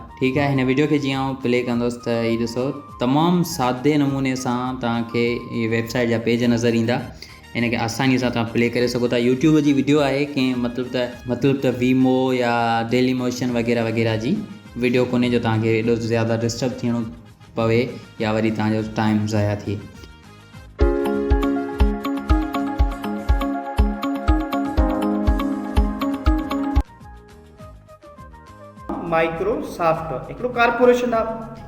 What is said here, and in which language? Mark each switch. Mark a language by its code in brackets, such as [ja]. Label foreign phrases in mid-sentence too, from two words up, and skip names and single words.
[ur] ٹھیک ہے, [sd] हिन वीडियो के जीअं प्ले कंदुसि त हीअ ॾिसो तमामु सादे नमूने सां तव्हांखे हीअ वेबसाइट जा पेज नज़र ईंदा। इनके आसानी से प्ले करे सको था। [ur] یوٹیوب کی ویڈیو ہے کہ [sd] मतलब वीमो या डेली मोशन वगैरह वगैरह जी वीडियो कोने जो तव्हांखे एॾो ज़्यादा डिस्टर्ब थियणो पवे या वरी तव्हांजो टाइम ज़ाया थिए। माइक्रोसॉफ्ट हिकिड़ो कारपोरेशन आहे।